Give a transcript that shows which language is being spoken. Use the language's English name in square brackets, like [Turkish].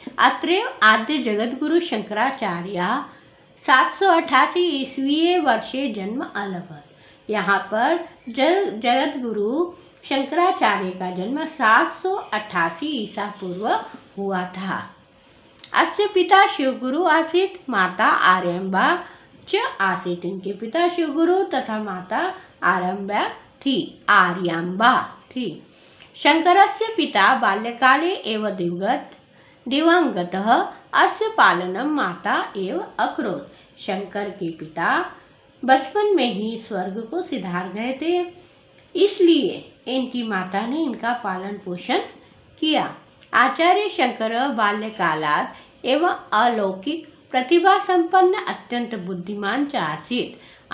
[Sanskrit] अत्रैव आद्य जगद्गुरु शंकराचार्य 788 ईस्वीये वर्षे जन्म अलभत। [Hindi] यहाँ पर जगत गुरु शंकराचार्य का जन्म 788 ईसा पूर्व हुआ था। [Sanskrit] अस्य पिता शिवगुरु आसीत्, माता आर्यम्बा च आसीत्। [Hindi] इनके पिता शिवगुरु तथा माता आर्यम्बा थी। [Sanskrit] शंकरस्य पिता बाल्यकाले एव दिवंगतः, अस्य पालनं माता एव अकरोत्। [Hindi] शंकर के पिता बचपन में ही स्वर्ग को सिधार गए थे, इसलिए इनकी माता ने इनका पालन पोषण किया। [Sanskrit] आचार्य शंकर बाल्यकालात् एवं अलौकिक प्रतिभा संपन्न अत्यंत बुद्धिमान च आसीत्।